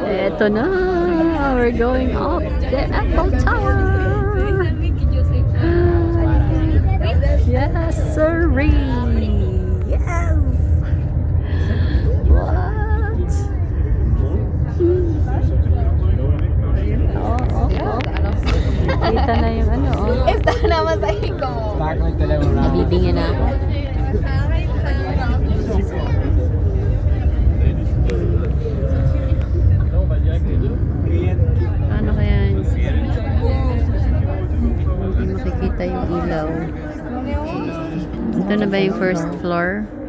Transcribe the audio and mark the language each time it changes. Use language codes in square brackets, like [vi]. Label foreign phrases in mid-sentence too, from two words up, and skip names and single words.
[tl] Eto na. [en] We're going up the Eiffel Tower. Yes, sirree. Yes. What? Oh. [tl] Kita na yung ano, oh. [es] Está nada más ahí como... [tl] Nabibingin na ako. Ano kaya yun? Hindi makikita yung ilaw. Ito na ba yung [en] first floor?